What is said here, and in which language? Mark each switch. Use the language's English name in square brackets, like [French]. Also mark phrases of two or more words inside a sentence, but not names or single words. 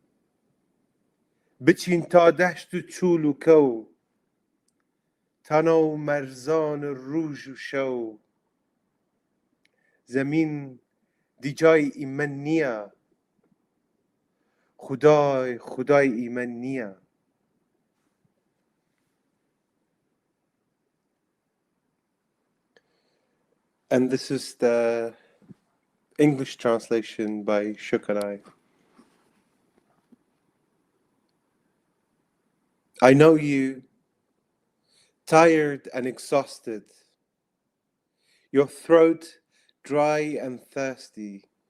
[Southern Kurdish] بچین تا دشت و چول و کو تنا و مرزان روژ و شو زمین دی جای ایمن نیه خدای ایمن نیه. [English] And this is the English translation by Shukarai. I know you, tired and exhausted, your throat dry and thirsty.